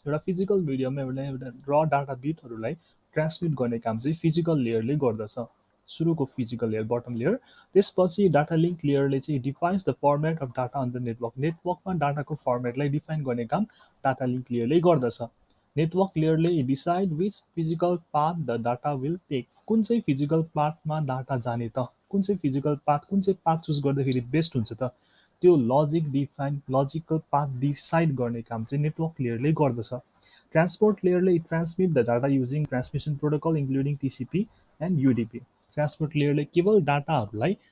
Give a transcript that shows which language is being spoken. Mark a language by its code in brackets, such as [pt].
[ne] एउटा फिजिकल मिडियममा एउटा र डाटा बिटहरूलाई ट्रान्समिट गर्ने काम चाहिँ फिजिकल लेयरले गर्दछ. सुरुको फिजिकल लेयर बटम लेयर. त्यसपछि डाटा लिङ्क लेयरले चाहिँ [en] Defines the format of data on the network. [ne] नेटवर्कमा डाटाको फर्मेटलाई define गर्ने काम डाटा लिङ्क लेयरले गर्दछ. [en] Network लेयरले decide which physical path the data will take. [ne] कुन चाहिँ फिजिकल पाथमा डाटा जाने त, कुन चाहिँ फिजिकल पाथ कुन चाहिँ पाथ चुज गर्दाखेरि बेस्ट हुन्छ त त्यो लजिकल पाथ डिसाइड गर्ने काम चाहिँ नेटवर्क लेयरले गर्दछ. [en] Transport लेयरले transmit the data using transmission protocol including TCP and UDP. [ne] Transport लेयरले केवल डाटाहरूलाई